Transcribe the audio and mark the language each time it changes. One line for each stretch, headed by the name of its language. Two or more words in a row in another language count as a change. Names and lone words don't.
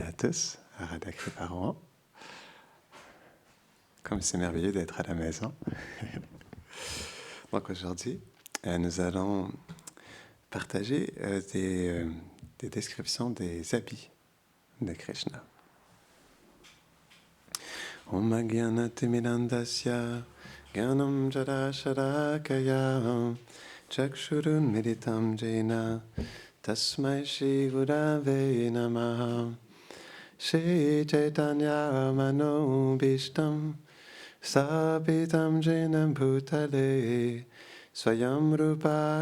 French: tous à Radha Kriparohan. Comme c'est merveilleux d'être à la maison. Donc aujourd'hui, nous allons partager des descriptions des habits de Krishna.
Sanskrit: ॐ अज्ञानतिमिरान्धस्य ज्ञानाञ्जनशलाकया चक्षुरुन् मीलितं येन तस्मै श्री गुरवे नमः श्री चैतन्य मनो ऽभीष्टं स्थापितं येन भूतले स्वयं रूप